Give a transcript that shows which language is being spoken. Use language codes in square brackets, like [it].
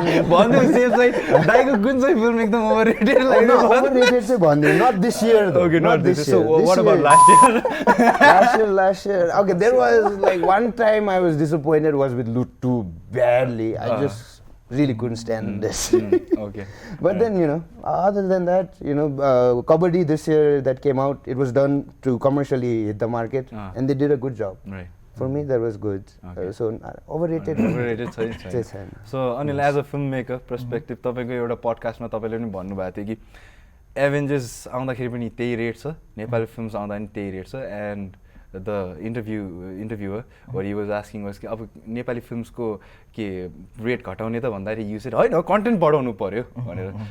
[ne] भन्नु सेफ चाहिँ दाइको कुन चाहिँ फिल्म एकदम ओभररेटेड लाग्यो overrated चाहिँ भन्दिन. [en] Not this year though. Okay, not this year. So what about last year? last year. Okay, there was like one time I was disappointed was with Loot 2 badly. I just really couldn't stand this. Okay. But then, you know, other than that, you know, Kabaddi this year that came out, it was done to commercially hit the market and they did a good job. Right. For me, that was good. So, overrated. [ne] छैन. [en] So, Anil, as a filmmaker perspective, [ne] तपाईको एउटा पडकास्टमा तपाईले पनि भन्नुभएको थियो कि Avengers आउँदाखेरि पनि त्यही रेट छ, नेपाली फिल्म्स आउँदा पनि त्यही रेट छ, [en] and the interviewer what he was asking was [ne] कि अब नेपाली फिल्म्सको के रेट घटाउने त भन्दाखेरि [en] you said [ne] हैन कन्टेन्ट बढाउनु पर्यो भनेर.